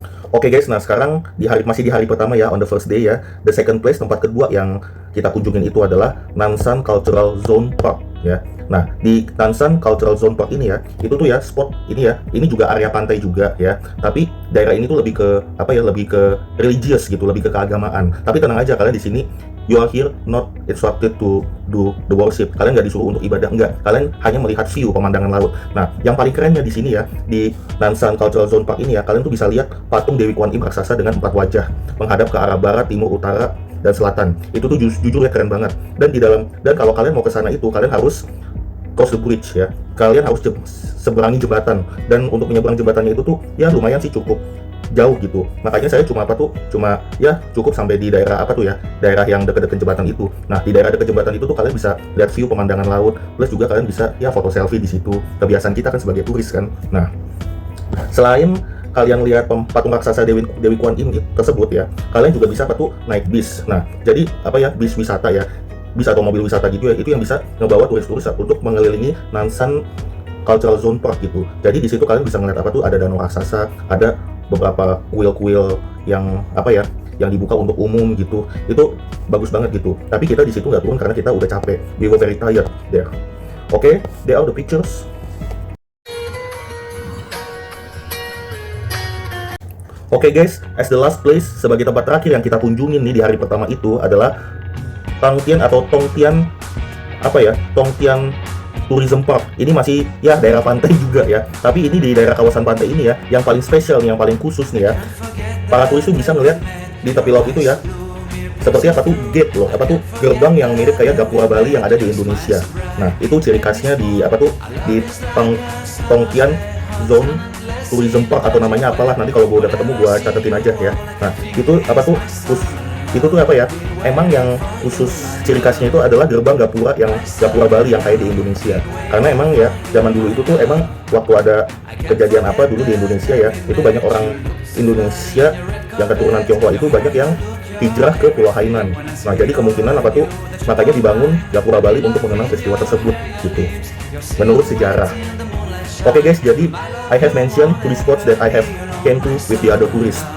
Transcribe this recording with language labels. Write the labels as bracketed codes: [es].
[id] Oke guys, nah sekarang masih di hari pertama ya, [en] on the first day [id] ya. [en] The second place, [id] tempat kedua yang kita kunjungin itu adalah Nanshan Cultural Zone Park ya. Nah, di Nanshan Cultural Zone Park ini ya, itu tuh ya spot ini ya, ini juga area pantai juga ya. Tapi daerah ini tuh lebih ke lebih ke religious gitu, lebih ke keagamaan. Tapi tenang aja, kalian di sini [en] you are here not instructed to do the worship. [id] Kalian nggak disuruh untuk ibadah, enggak. Kalian hanya melihat view pemandangan laut. Nah, yang paling kerennya di sini ya, di Nanshan Cultural Zone Park ini ya, kalian tuh bisa lihat patung Dewi Kuan Im raksasa dengan 4 wajah menghadap ke arah barat, timur, utara, dan selatan. Itu tuh jujur ya keren banget. Dan kalau kalian mau ke sana itu kalian harus [en] cross the bridge [id] ya. Kalian harus seberangi jembatan, dan untuk menyeberang jembatannya itu tuh ya lumayan sih cukup jauh gitu. Makanya saya cuma cukup sampai di daerah daerah yang dekat-dekat jembatan itu. Nah, di daerah dekat jembatan itu tuh kalian bisa lihat view pemandangan laut, plus juga kalian bisa ya foto selfie di situ. Kebiasaan kita kan sebagai turis kan. Nah, selain kalian lihat patung raksasa Dewi Kuan Im tersebut ya, kalian juga bisa naik bis. Nah, jadi bis wisata ya, bis atau mobil wisata gitu ya, itu yang bisa ngebawa turis-turis untuk mengelilingi Nanshan Cultural Zone Park gitu. Jadi di situ kalian bisa ngeliat ada danau raksasa, ada beberapa kuil-kuil yang yang dibuka untuk umum gitu. Itu bagus banget gitu. Tapi kita di situ nggak turun karena kita udah capek. [en] We were very tired there. Okay, there are the pictures. [id] Oke guys, [en] as the last place, [id] sebagai tempat terakhir yang kita kunjungin nih di hari pertama itu adalah Tongtian atau Tongtian apa ya, Tongtian Tourism Park. Ini masih ya daerah pantai juga ya, tapi ini di daerah kawasan pantai ini ya yang paling spesial nih, yang paling khusus nih ya. Para turis tuh bisa ngeliat di tepi laut itu ya, seperti apa tuh gate loh, apa tuh gerbang yang mirip kayak Gapura Bali yang ada di Indonesia. Nah itu ciri khasnya di apa tuh di Tongtian Zone Tourism Park atau namanya apalah, nanti kalau gue udah ketemu gue catetin aja ya. Nah itu apa tuh itu tuh apa ya, emang yang khusus ciri khasnya itu adalah gerbang Gapura Bali yang kayak di Indonesia. Karena emang ya zaman dulu itu tuh emang waktu ada kejadian apa dulu di Indonesia ya, itu banyak orang Indonesia yang keturunan Tionghoa itu banyak yang hijrah ke Pulau Hainan. Nah jadi kemungkinan apa tuh makanya dibangun Gapura Bali untuk mengenang peristiwa tersebut gitu, menurut sejarah. [en] Oke guys, jadi I have mentioned tourist spots that I have came to with the other tourists.